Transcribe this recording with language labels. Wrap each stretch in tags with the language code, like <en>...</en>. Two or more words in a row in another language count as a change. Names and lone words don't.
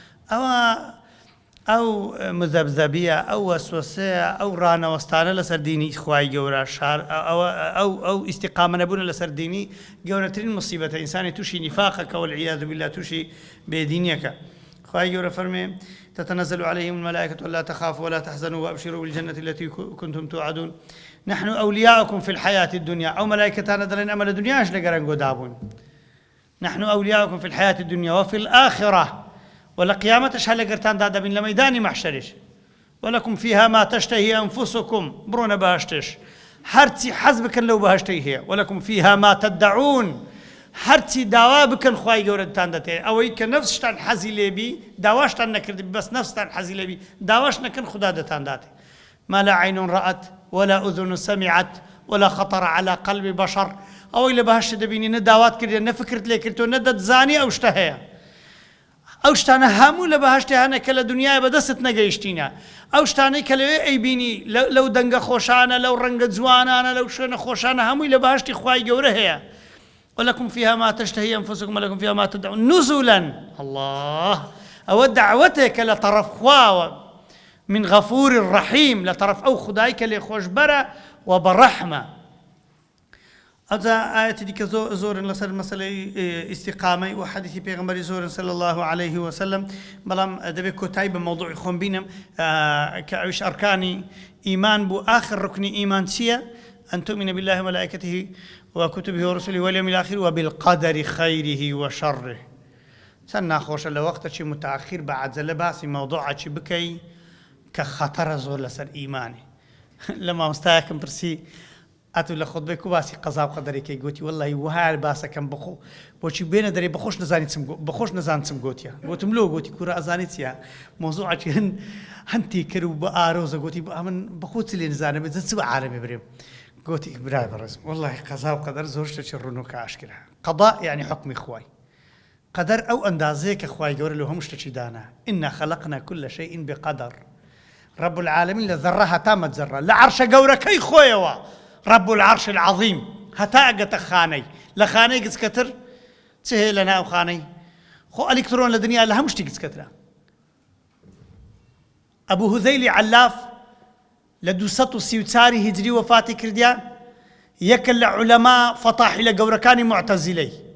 <ckb>ئەوە ئەو مذەبذەبیە، ئەو وەسوەسەیە، ئەو ڕانەوەستانە لەسەر دینی خوای گەورە شار، ئەوە، ئەو، ئەو ئیستیقامە نەبوونە لەسەر دینی گەورەترین مصیبەتە. ئینسانی تووشی نیفاقە کە</ckb> <ar>وەلعیاذ بالله</ar> <ckb>تووشی بێدینیەکە. خوای گەورە فەرمێ:</ckb> <ar>«تتنزل عليهم الملائكة ألا تخافوا ولا تحزنوا وأبشروا بالجنة التي كنتم توعدون. نحن أولياؤكم في الحياة الدنيا.»</ar> <ckb>ئەو مەلایکەتانە دەڵێن: «ئەمە لە دنیاش لە گەرەنگۆ دابوون.»</ckb> <ar>«نحن أولياؤكم في الحياة الدنيا وفي الآخرة.»</ar> <ckb>و لە قیامەتش هەر لە گەرتان دادەبین لە مەیدانی مەحشەرش.</ckb> <ar>«ولكم فيها ما تشتهي أنفسكم.»</ar> <ckb>بڕۆنە بەهەشتش. هەرچی حەز بکەن لەو بەهەشتەی هەیە.</ckb> <ar>«ولكم فيها ما تدعون.»</ar> <ckb>هەرچی داوا بکەن خوای گەورە دتان دەتێ. ئەوەی کە نەفسشتان حەزی لێبی، داواشتان نەکردی، بەس نەفستان حەزی لێبی، داواش نەکەن خدا دەتان داتێ.</ckb> <ar>«ما لا عين رأت ولا أذن سمعت ولا خطر على قلب بشر.»</ar> <ckb>ئەوەی لە بەهەشت دەبینی نە داوات کردێ، نە فکرت لێ کردووە، نە دەتزانی ئەو شتە هەیە. ئەو شتانە هەموو لە بەهەشتێ هەنە کە لە دنیای بەدەستت نەگەیشتینە. ئەو شتانەی کە لەوێ ئەیبینی، لەو، لەو دەنگە خۆشانە، لەو ڕەنگە جوانانە، لەو شوێنە خۆشانە، هەمووی لە بەهەشتی خوای گەورە هەیە.</ckb> <ar>«ولكم فيها ما تشتهي أنفسكم ولكم فيها ما تدعون نزلا.»</ar> <ckb>الله. ئەوە دعوەتێکە لە تەرەف خواوە.</ckb> <ar>«من غەفور ڕەحیم.»</ar> <ckb>لە تەرەف ئەو خودای کە لێ خۆشبەرە و بەڕەحمە. ئەوجا ئاەتی دیکە زۆ-، زۆرن لەسەر مەسەلەی، ئێ، ئیستیقامەی و حەدیثی پێغەمبەری زۆرن</ckb> <ar>صلی الله عليه وسلم.</ar> <ckb>بەڵام دەبێت کۆتایی بە مەوضوعی خۆم بینم، ئا، کە ئەویش ئەرکانی ئیمان بوو. ئاخر ڕوکنی ئیمان چییە؟</ckb> <ar>«أن تؤمن بالله وملائكته وكتبه ورسله واليوم الآخر وبالقدر خيره وشره.»</ar> <ckb>چەند ناخۆشە لە وەختە چی متأخر بە عەجەلە باسی مەوضوعە چی بکەی کە خەتەرە زۆر لەسەر ئیمانی. لە مامۆستایەکم پرسی: «ئەتو لە خودبەی کو باسی قەزا و قەدەرێکی؟» گوتی: «وەڵی وها باسەکەم بخۆ، بۆچی بێنە دەرێ بەخۆش نزانی چم گو-، بەخۆش نزان چم گوتیە.» گوتم: «لۆ.» گوتی: «کوورە ئەزانی چییە؟ مۆزوعەکی هەن، هەندی کرد و بە ئارۆزە.» گوتی: «بە ئەمن بەخۆ چ لێ نزانم، بێت چ بە عالەمێ برێم؟» گوتی: «برای بەڕێز، وەڵی قەزا و قەدەر زۆر شتێکی ڕوونوکە ئاشکرا. قەدا یعنی حکمی خوای. قەدەر ئەو ئەندازەیە کە خوای گەورە لە هەموو شتێکی دانا.</ckb> <ar>إنا خلقنا كل شيء بقدر.» رب العالمین</ar> <ckb>لە ذەڕە هەتا مەجەڕە، لە عەرشە گەورەکەی خۆیەوە.</ckb> <ar>رب العرش العظیم.</ar> <ckb>هەتا ئەگەتە خانەی. لە خانەی گچکەتر چ هەیە لە ناو خانەی؟ خۆ ئەلکترۆن لە دنیا لە هەموو شتی گچکەترە. ئەبوو هوزەیلی عەلاف لە دووسەد و سی و چاری هیجری وەفاتی کردیان، یەکە لە عولەما فەتاحی لە گەورەکانی معتەزیلەی.</ckb>